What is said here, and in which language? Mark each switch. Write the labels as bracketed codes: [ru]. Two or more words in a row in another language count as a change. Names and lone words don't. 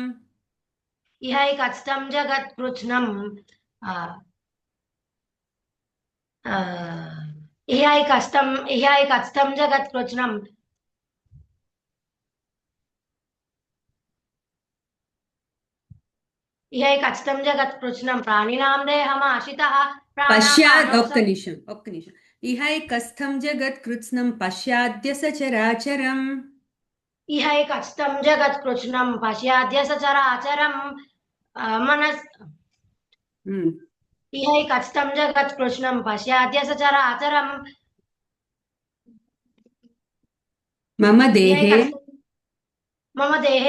[sa] इहैकस्थं जगत्कृत्स्नम् इहैकस्थं जगत्कृत्स्नम् इहैकस्थं जगत्कृत्स्नं प्राणिनां देहमाश्रितः పశ్చాత్ [te] ఒక్క నిమిషం. [sa] ఇహైకస్థం జగత్కృత్స్నం పశ్చాద్య సచరాచరం. इहैकस्थं जगत्कृत्स्नं पश्याद्य सचराचरं मनस् इहैकस्थं जगत्कृत्स्नं पश्याद्य सचराचरं. मम देहे